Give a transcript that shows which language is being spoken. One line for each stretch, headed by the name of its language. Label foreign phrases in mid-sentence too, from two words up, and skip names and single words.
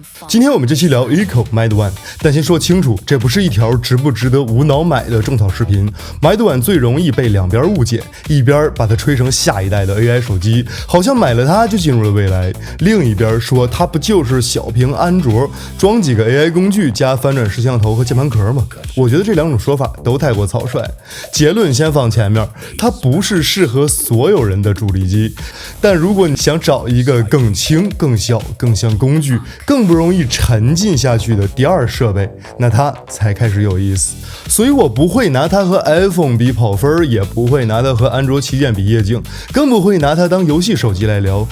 Chinese: 今天我們這期聊 Eco Mate One，但先說清楚，這不是一條值不值得無腦買的種草視頻。Mate One 最容易被兩邊誤解，一邊把它吹成下一代的 AI 手機，好像買了它就進入了未來；另一邊說它不就是小屏安卓，裝幾個 AI 工具加翻轉式攝像頭和鍵盤殼嗎？我覺得這兩種說法都太過草率。結論先放前面，它不是適合所有人的主力機，但如果你想找一個更輕、更小、更像工具、更不容易沉浸下去的第二設備，那它才開始有意思。所以我不會拿它和 iPhone 比跑分，也不會拿它和安卓旗艦比夜景，更不會拿它當遊戲手機來聊。